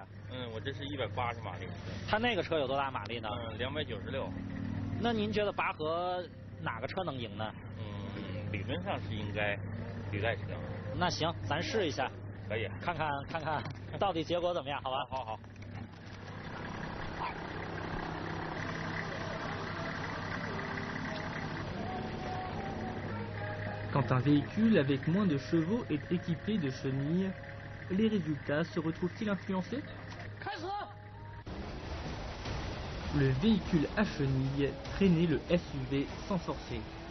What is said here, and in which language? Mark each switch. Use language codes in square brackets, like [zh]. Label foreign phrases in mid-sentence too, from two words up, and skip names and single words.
[zh] 我这是180马力的车。它那个车有多大马力呢？296。那您觉得拔河哪个车能赢呢？理论上是应该履带车。那行，咱试一下，可以看看到底结果怎么样？好吧？好。 [fr] Quand un véhicule avec moins de chevaux est équipé de chenilles, les résultats se retrouvent-ils influencés? Le véhicule à chenilles traînait le SUV sans forcer.